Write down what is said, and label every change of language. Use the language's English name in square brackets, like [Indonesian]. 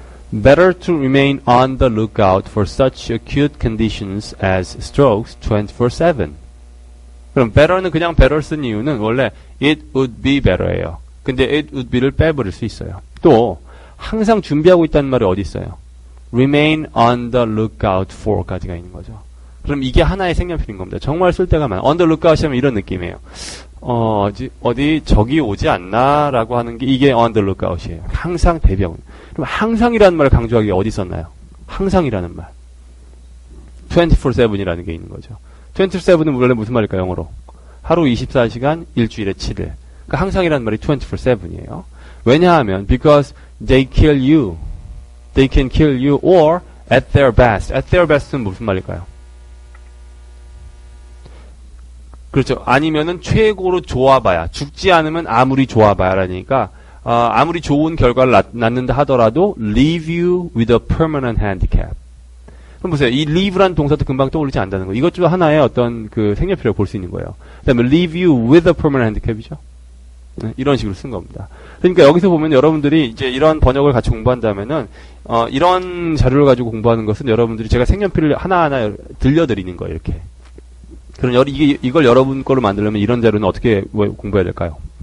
[English] Better to remain on the lookout for such acute conditions as strokes 24/7. [Korean] 그럼 better는 그냥 better 쓴 이유는 원래 [English] it would be better [Korean] 예요. 근데 [English] it would be [Korean] 를 빼버릴 수 있어요. 또 항상 준비하고 있다는 말이 어디 있어요? [English] remain on the lookout for [Korean] 까지가 있는 거죠. 그럼 이게 하나의 색연필인 겁니다. 정말 쓸 때가 많아요. [English] on the lookout [Korean] 하면 이런 느낌이에요. 어디 적이 오지 않나 라고 하는 게 이게 on the lookout이에요. 항상 대비하고. 그럼 항상이라는 말을 강조하기 어디 썼나요? 항상이라는 말. 24/7이라는 게 있는 거죠. 27은 원래 무슨 말일까요, 영어로? 하루 24시간, 일주일에 7일. 그러니까 항상이라는 말이 24/7이에요. 왜냐하면, [English] because they kill you. They can kill you or at their best. At their best [Korean] 는 무슨 말일까요? 그렇죠. 아니면은 최고로 좋아봐야. 죽지 않으면 아무리 좋아봐야 라니까, 아무리 좋은 결과를 낳는다 하더라도 [English] leave you with a permanent handicap. [Korean] 그럼 보세요. 이 leave란 동사도 금방 떠오르지 않는다는 거. 이것 중 하나의 어떤 그 색연필이라고 볼 수 있는 거예요. 그 다음에 [English] leave you with a permanent handicap이죠. [Korean] 네, 이런 식으로 쓴 겁니다. 그러니까 여기서 보면 여러분들이 이제 이런 번역을 같이 공부한다면은, 이런 자료를 가지고 공부하는 것은 여러분들이 제가 색연필을 하나하나 들려드리는 거예요, 이렇게. 그럼 이걸 여러분 거로 만들려면 이런 자료는 어떻게 공부해야 될까요?